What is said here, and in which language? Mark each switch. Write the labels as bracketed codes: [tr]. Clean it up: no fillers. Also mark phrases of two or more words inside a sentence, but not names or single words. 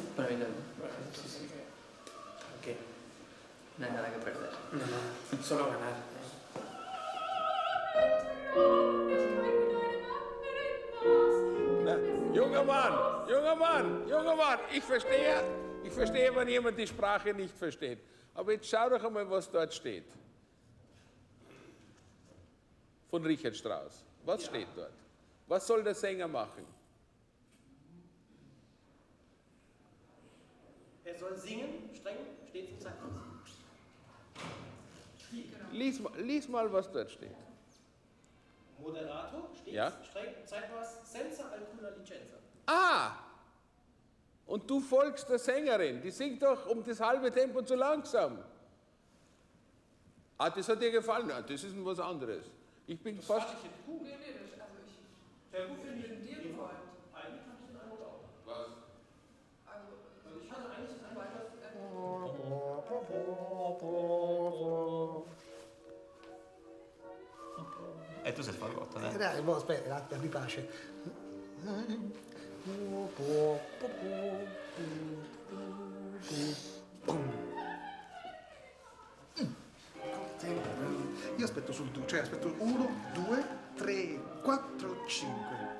[es] Para mí también. Bueno, sí. ¿Qué? No hay nada que perder. No, solo ganar. [de] Junger Mann, ich verstehe, wenn jemand die Sprache nicht versteht. Aber jetzt schau doch einmal, was dort steht. Von Richard Strauss. Was steht dort? Was soll der Sänger machen? Er soll singen, streng, stets im Zeitmaß. Lies mal, was dort steht. Moderato, stets, ja? streng, Zeitmaß, [it] senza alcuna licenza. Ah! [de] Und du folgst der Sängerin, die singt doch um das halbe Tempo zu langsam. Ah, das hat dir gefallen? Ja, das ist was anderes. Ich bin fast... Fand ich jetzt gut. Nee, also ich... Sehr gut finde ich dir gefallen. Eigentlich fand ich den Eindruck auch. Was? Also ich hatte eigentlich das Eindruck, [it] E tu sei il fagotto, Dai, aspetta, abbi pace. Io aspetto sul 2, cioè aspetto 1, 2, 3, 4, 5.